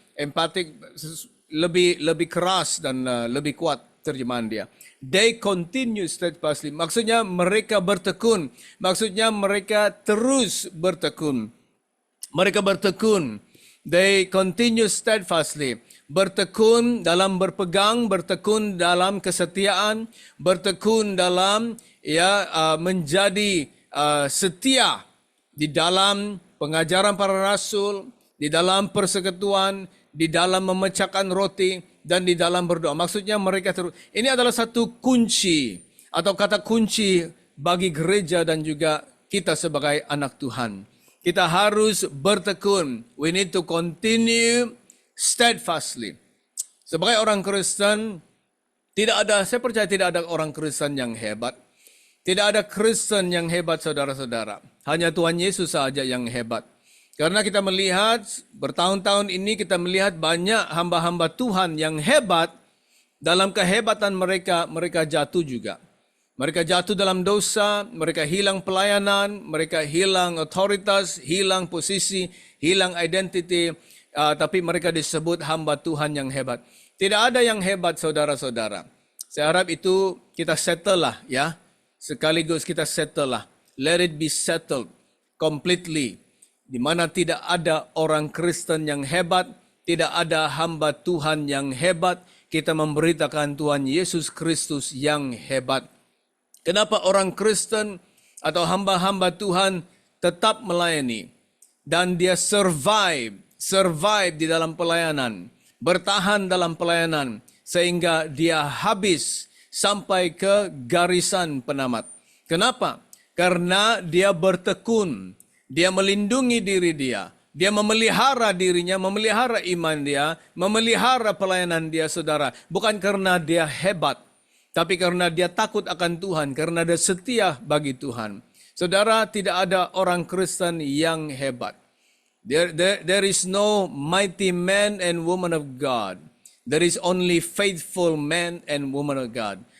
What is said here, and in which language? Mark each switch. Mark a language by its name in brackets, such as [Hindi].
[Indonesian] Empatik lebih keras dan lebih kuat terjemahan dia. [English] They continue steadfastly. [Indonesian] Maksudnya mereka bertekun. Maksudnya mereka terus bertekun. Mereka bertekun. [English] They continue steadfastly. [Indonesian] Bertekun dalam berpegang, bertekun dalam kesetiaan, bertekun dalam menjadi setia di dalam pengajaran para rasul, di dalam persekutuan, di dalam memecahkan roti, dan di dalam berdoa. Maksudnya mereka terus. Ini adalah satu kunci atau kata kunci bagi gereja dan juga kita sebagai anak Tuhan. Kita harus bertekun. [English] We need to continue steadfastly. [Indonesian] Sebagai orang Kristen, saya percaya tidak ada orang Kristen yang hebat. Tidak ada Kristen yang hebat saudara-saudara. Hanya Tuhan Yesus saja yang hebat. Karena kita melihat, bertahun-tahun ini kita melihat banyak hamba-hamba Tuhan yang hebat, dalam kehebatan mereka jatuh juga. Mereka jatuh dalam dosa, mereka hilang pelayanan, mereka hilang otoritas, hilang posisi, hilang identity, tapi mereka disebut hamba Tuhan yang hebat. Tidak ada yang hebat saudara-saudara. Saya harap itu kita settle lah ya. Sekaligus kita settle lah. [English] Let it be settled completely. [Indonesian] Di mana tidak ada orang Kristen yang hebat, tidak ada hamba Tuhan yang hebat, kita memberitakan Tuhan Yesus Kristus yang hebat. Kenapa orang Kristen atau hamba-hamba Tuhan tetap melayani dan dia survive di dalam pelayanan, bertahan dalam pelayanan sehingga dia habis sampai ke garisan penamat. Kenapa? Karena dia bertekun. Dia melindungi diri dia. Dia memelihara dirinya, memelihara iman dia, memelihara pelayanan dia, saudara. Bukan karena dia hebat, tapi karena dia takut akan Tuhan, karena dia setia bagi Tuhan. Saudara, tidak ada orang Kristen yang hebat. [English] There is no mighty man and woman of God. There is only faithful man and woman of God.